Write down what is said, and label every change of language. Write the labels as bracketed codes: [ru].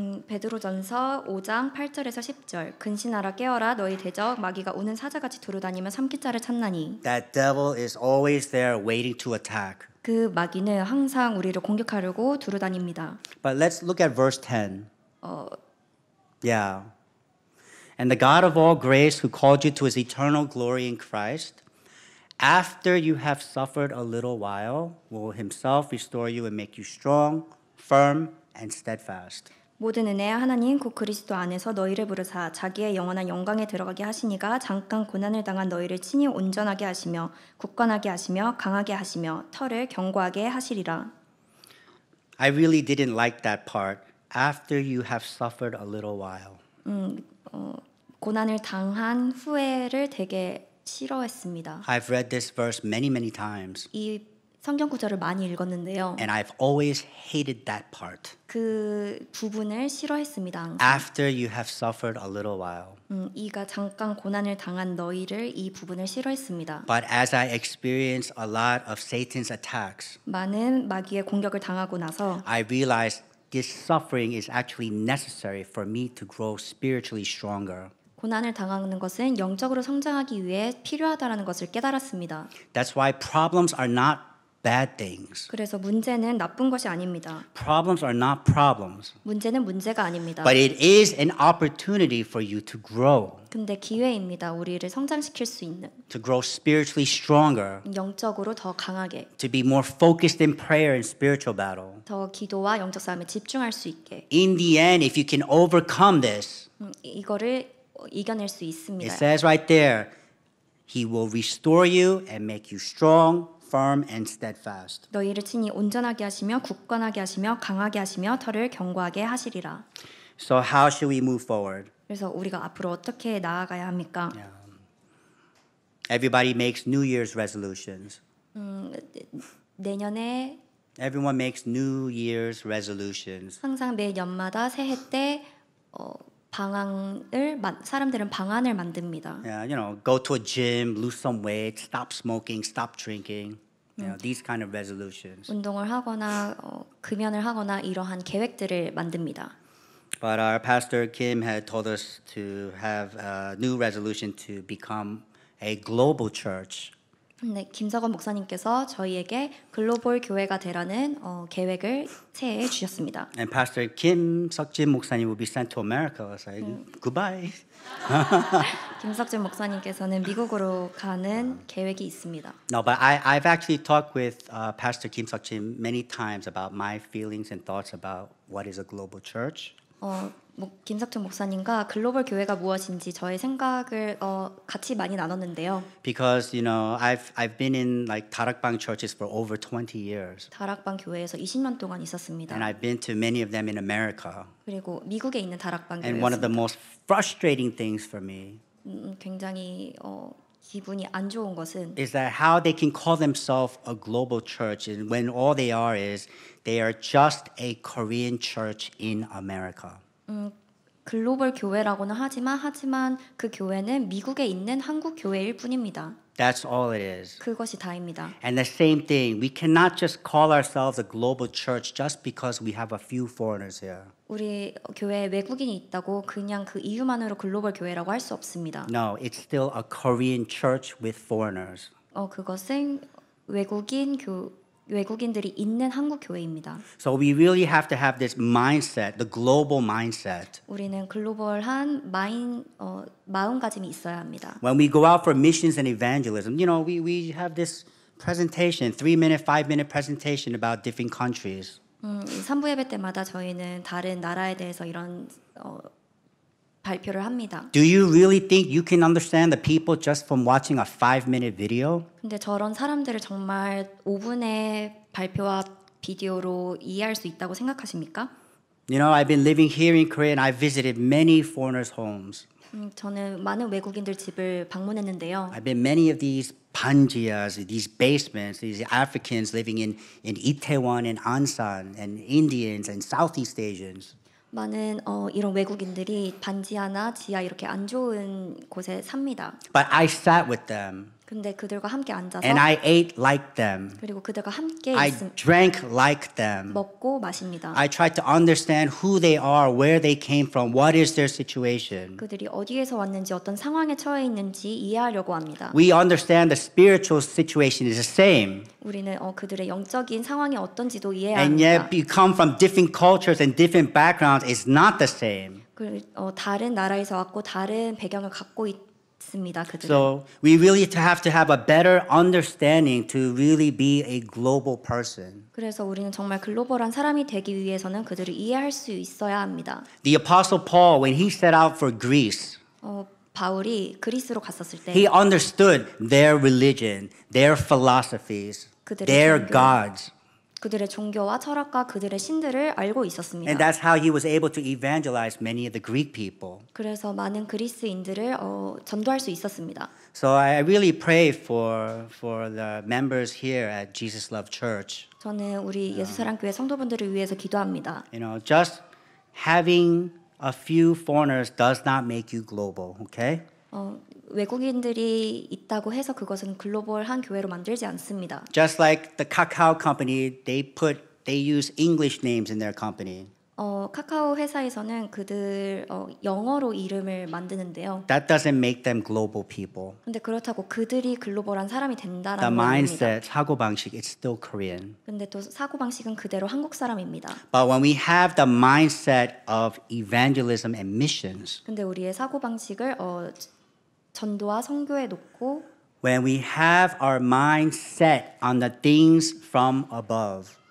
[ko] 베드로전서 5장 8절에서 10절 근신하라 깨어라 너희 대적 마귀가 우는 사자같이 두루다니며 삼킬 자를 찾나니 [en] That devil is always there waiting to attack. [ko] 그 마귀는 항상 우리를 공격하려고 두루다닙니다. [en] But let's look at verse 10. Yeah. And the God of all grace who called you to his eternal glory in Christ, after you have suffered a little while, will himself restore you and make you strong, firm, and steadfast. [ko] 모든 은혜의 하나님 곧 그리스도 안에서 너희를 부르사 자기의 영원한 영광에 들어가게 하시니가 잠깐 고난을 당한 너희를 친히 온전하게 하시며 굳건하게 하시며 강하게 하시며 털을 견고하게 하시리라. [en] I really didn't like that part. After you have suffered a little while. [ko] 고난을 당한 후에를 되게 싫어했습니다. [en] I've read this verse many times, [ko] 이 성경 구절을 많이 읽었는데요. [en] and I've always hated that part. [ko] 그 부분을 싫어했습니다. 항상. [en] After you have suffered a little while. [ko] 이가 잠깐 고난을 당한 너희를 이 부분을 싫어했습니다. [en] But as I experienced a lot of Satan's attacks, [ko] 많은 마귀의 공격을 당하고 나서 [en] I realized this suffering is actually necessary for me to grow spiritually stronger. [ko] 고난을 당하는 것은 영적으로 성장하기 위해 필요하다라는 것을 깨달았습니다. [en] That's why problems are not bad things. [ko] 그래서 문제는 나쁜 것이 아닙니다. [en] Problems are not problems. [ko] 문제는 문제가 아닙니다. [en] But it is an opportunity for you to grow, [ko] 근데 기회입니다. 우리를 성장시킬 수 있는 [en] to grow spiritually stronger, [ko] 영적으로 더 강하게 [en] to be more focused in prayer and spiritual battle. [ko] 더 기도와 영적 싸움에 집중할 수 있게 [en] In the end, if you can overcome this, [ko] 이거를 이겨낼 수 [en] it [ko] 있습니다. [en] says right there, he will restore you and make you strong, firm, and steadfast. [ko] 너희를 친히 온전하게 하시며 굳건하게 하시며 강하게 하시며 털을 견고하게 하시리라. [en] So how should we move forward? [ko] 그래서 우리가 앞으로 어떻게 나아가야 합니까? [en] Everybody makes New Year's resolutions. [ko] 내년에 [en] Everyone makes New Year's resolutions. [ko] 항상 매 연마다 새해 때 사람들은 방안을 만듭니다. [en] Yeah, go to a gym, lose some weight, stop smoking, stop drinking. These kind of resolutions. [ko] 운동을 하거나 금연을 하거나 이러한 계획들을 만듭니다. [en] But our pastor Kim had told us to have a new resolution to become a global church. [ko] 네, 김석원 목사님께서 저희에게 글로벌 교회가 되라는 계획을 새해에 주셨습니다. [en] And Pastor Kim Seokjin [ko] 목사님 [en] will be sent to America. I was like, goodbye. [ko] 김석준 목사님께서는 미국으로 가는 계획이 있습니다. [en] No, but I've actually talked with Pastor Kim Seokjin many times about my feelings and thoughts about what is a global church. [ko] 김석준 목사님과 글로벌 교회가 무엇인지 저의 생각을 같이 많이 나눴는데요. [en] Because I've been in like 다락방 churches for over 20 years. [ko] 다락방 교회에서 20년 동안 있었습니다. [en] And I've been to many of them in America. [ko] 그리고 미국에 있는 다락방 [en] And one of the [ko] 교회였습니다. [en] most frustrating things for me [ko] 굉장히 기분이 안 좋은 것은 [en] is that how they can call themselves a global church and when all they are just a Korean church in America. [ko] 글로벌 교회라고는 하지만 그 교회는 미국에 있는 한국 교회일 뿐입니다. [en] That's all it is. [ko] 그것이 다입니다. [en] And the same thing, we cannot just call ourselves a global church just because we have a few foreigners here. [ko] 우리 교회에 외국인이 있다고 그냥 그 이유만으로 글로벌 교회라고 할 수 없습니다. [en] No, it's still a Korean church with foreigners. [ko] 그것은 외국인들이 있는 한국 교회입니다. [en] So we really have to have this mindset, the global mindset. [ko] 우리는 글로벌한 마음가짐이 있어야 합니다. [en] When we go out for missions and evangelism, we have this presentation, 3-minute, 5-minute presentation about different countries. [ko] 3부 예배 때마다 저희는 다른 나라에 대해서 이런 발표를 합니다. [en] Do you really think you can understand the people just from watching a 5-minute video? [ko] 근데 저런 사람들을 정말 5분의 발표와 비디오로 이해할 수 있다고 생각하십니까? [en] I've been living here in Korea and I've visited many foreigners' homes. [ko] 저는 많은 외국인들 집을 방문했는데요. [en] I've been many of these panjias, these basements, these Africans living in Itaewon and Ansan, and Indians and Southeast Asians. [ko] 많은 이런 외국인들이 반지하나 지하 이렇게 안 좋은 곳에 삽니다. [en] But I sat with them [ko] 근데 그들과 함께 앉아서 [en] and I ate like them. [ko] 그리고 그들과 함께 [en] I drank like them. [ko] 먹고 마십니다. [en] I tried to understand who they are, where they came from, what is their situation. [ko] 그들이 어디에서 왔는지 어떤 상황에 처해 있는지 이해하려고 합니다. [en] We understand the spiritual situation is the same. [ko] 우리는 그들의 영적인 상황이 어떤지도 이해해야 [en] And [ko] 합니다. [en] yet, you come from different cultures and different backgrounds, it's not the same. [ko] 다른 나라에서 왔고 다른 배경을 갖고 있습니다. 그들은. [en] So we really have to have a better understanding to really be a global person. [ko] 그래서 우리는 정말 글로벌한 사람이 되기 위해서는 그들을 이해할 수 있어야 합니다. [en] The Apostle Paul, when he set out for Greece, [ko] 바울이 그리스로 갔었을 때 [en] he understood their religion, their philosophies, [ko] 그들의 [en] their [ko] 종교. [en] gods. [ko] 그들의 종교와 철학과 그들의 신들을 알고 있었습니다. [en] And that's how he was able to evangelize many of the Greek people. [ko] 그래서 많은 그리스인들을 전도할 수 있었습니다. [en] So I really pray for the members here at Jesus Love Church. [ko] 저는 우리 예수사랑교회 성도분들을 위해서 기도합니다. [en] Just having a few foreigners does not make you global, okay? [ko] 외국인들이 있다고 해서 그것은 글로벌한 교회로 만들지 않습니다. [en] Just like the Kakao company, they use English names in their company. [ko] 카카오 회사에서는 그들 영어로 이름을 만드는데요. [en] That doesn't make them global people. [ko] 근데 그렇다고 그들이 글로벌한 사람이 [en] The [ko] 된다라는 건 아닙니다. [en] mindset, [ko] 사고방식, [en] it's still Korean. [ko] 근데 또 사고방식은 그대로 한국 사람입니다. [en] But when we have the mindset of evangelism and missions, [ko] 근데 우리의 사고방식을 전도와 선교에 놓고 [en] when we have our mind set on the things from above,